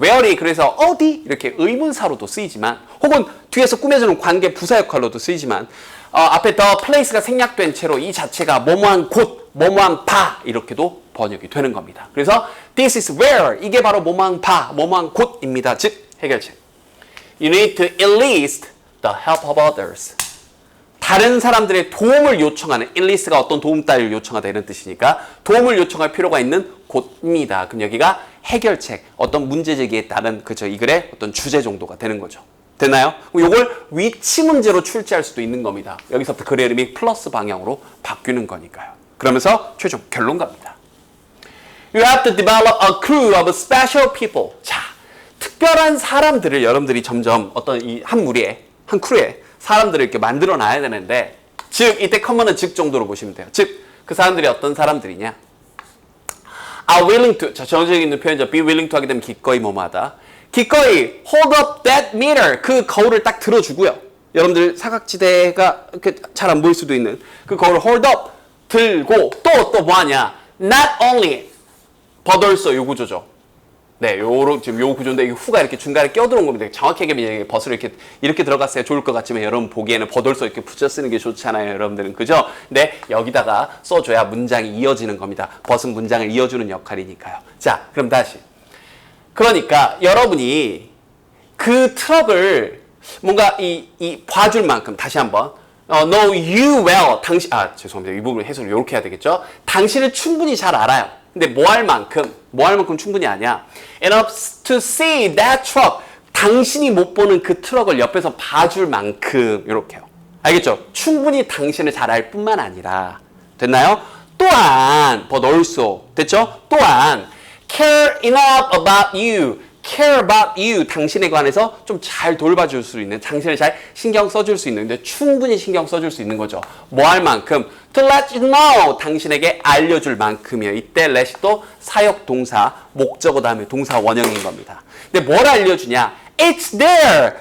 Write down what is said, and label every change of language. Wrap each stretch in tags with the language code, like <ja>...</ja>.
<ko>where이 그래서 어디 이렇게 의문사로도 쓰이지만 혹은 뒤에서 꾸며주는 관계 부사 역할로도 쓰이지만 앞에 the place가 생략된 채로 이 자체가 뭐뭐한 곳, 뭐뭐한 바 이렇게도 번역이 되는 겁니다. 그래서</ko> <en>this is where</en> <ko>이게 바로 뭐뭐한 바, 뭐뭐한 곳입니다. 즉 해결책.</ko> <en>You need to enlist the help of others.</en> <ko>다른 사람들의 도움을 요청하는 enlist가 어떤 도움 따위를 요청하다 이런 뜻이니까 도움을 요청할 필요가 있는 곳입니다. 그럼 여기가 해결책, 어떤 문제 제기에 따른 그죠 이 글의 어떤 주제 정도가 되는 거죠. 됐나요? 이걸 위치 문제로 출제할 수도 있는 겁니다. 여기서부터 글의 이름이 플러스 방향으로 바뀌는 거니까요. 그러면서 최종 결론 갑니다.</ko> <en>You have to develop a crew of special people.</en> <ko>자, 특별한 사람들을 여러분들이 점점 어떤 이 한 무리에, 한 크루에 사람들을 이렇게 만들어 놔야 되는데 즉, 이때 커먼은 즉 정도로 보시면 돼요. 즉, 그 사람들이 어떤 사람들이냐?</ko> <en>are willing to,</en> <ko>자, 정적인 표현이죠. be willing to 하게 되면 기꺼이 뭐뭐하다. 기꺼이</ko> <en>hold up that meter,</en> <ko>그 거울을 딱 들어주고요. 여러분들 사각지대가 잘 안 보일 수도 있는 그 거울을</ko> <en>hold up,</en> <ko>들고 또 뭐하냐?</ko> <en>not only, but also</en> <ko>요 구조죠. 네, 지금 요 구조인데 이 후가 이렇게 중간에 껴들어온 겁니다. 정확히 얘기하면 벗을 이렇게 들어갔어야 좋을 것 같지만 여러분 보기에는</ko> <en>but also</en> <ko>이렇게 붙여 쓰는 게 좋잖아요, 여러분들은. 그죠? 근데 여기다가 써줘야 문장이 이어지는 겁니다. 벗은 문장을 이어주는 역할이니까요. 자, 그럼 다시. 그러니까 여러분이 그 트럭을 뭔가 이 봐줄 만큼 다시 한번</ko> <en>know you well.</en> <ko>죄송합니다. 이 부분을 해석을 이렇게 해야 되겠죠? 당신을 충분히 잘 알아요. 근데 뭐 할 만큼 충분히 아냐?</ko> <en>Enough to see that truck.</en> <ko>당신이 못 보는 그 트럭을 옆에서 봐줄 만큼 이렇게요. 알겠죠? 충분히 당신을 잘 알 뿐만 아니라 됐나요? 또한</ko> <en>but also</en> <ko>됐죠?</ko> <en>또한 care enough about you. care about you.</en> <ko>당신에 관해서 좀 잘 돌봐줄 수 있는, 당신을 잘 신경 써줄 수 있는, 근데 충분히 신경 써줄 수 있는 거죠. 뭐 할 만큼?</ko> <en>to let you know.</en> <ko>당신에게 알려줄 만큼이에요. 이때 let이 또 사역 동사, 목적어 다음에 동사 원형인 겁니다.</ko> <en>근데 뭘 알려주냐? It's there.</en>